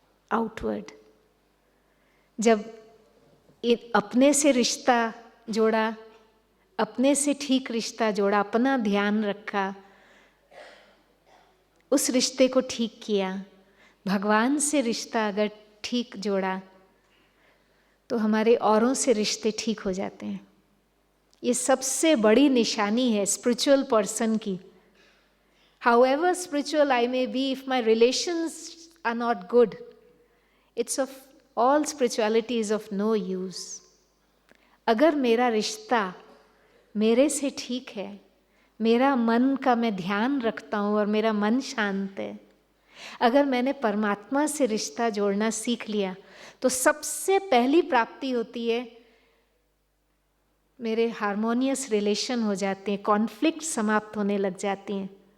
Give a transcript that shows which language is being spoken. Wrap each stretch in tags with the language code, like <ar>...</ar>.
<hi>Outward जब अपने से रिश्ता जोड़ा, अपने से ठीक रिश्ता जोड़ा, अपना ध्यान रखा, उस रिश्ते को ठीक किया, भगवान से रिश्ता अगर ठीक जोड़ा, तो हमारे औरों से रिश्ते ठीक हो जाते हैं। ये सबसे बड़ी निशानी है स्पिरिचुअल पर्सन की।</hi> <en>However spiritual I may be, if my relations are not good, it's of all spirituality is of no use.</en> <hi>अगर मेरा रिश्ता मेरे से ठीक है, मेरा मन का मैं ध्यान रखता हूँ और मेरा मन शांत है, अगर मैंने परमात्मा से रिश्ता जोड़ना सीख लिया, तो सबसे पहली प्राप्ति होती है, मेरे हार्मोनियस रिलेशन हो जाते हैं, कॉन्फ्लिक्ट समाप्त होने लग जाती हैं,</hi>